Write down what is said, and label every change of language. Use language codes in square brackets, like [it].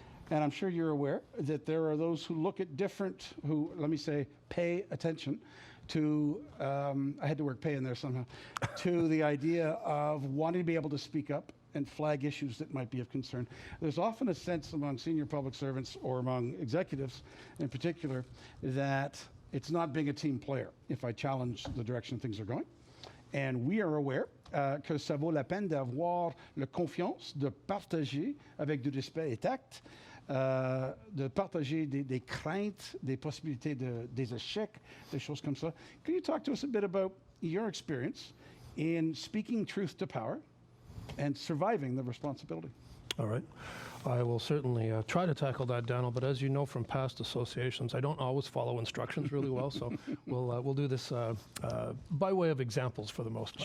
[en] And I'm sure you're aware that there are those who look at different, who, let me say, pay attention to, I had to work pay in there somehow, to the idea of wanting to be able to speak up and flag issues that might be of concern. There's often a sense among senior public servants or among executives in particular that it's not being a team player if I challenge the direction things are going. And we are aware [fr] que ça vaut la peine d'avoir la confiance, de partager avec du respect et tact, de partager des craintes, des possibilités des échecs, des choses comme ça. [en] Can you talk to us a bit about your experience in speaking truth to power and surviving the responsibility? All right. I will certainly try to tackle that, Daniel, but as you know from past associations, I don't always follow instructions really well, so we'll do this by way of examples for the most part.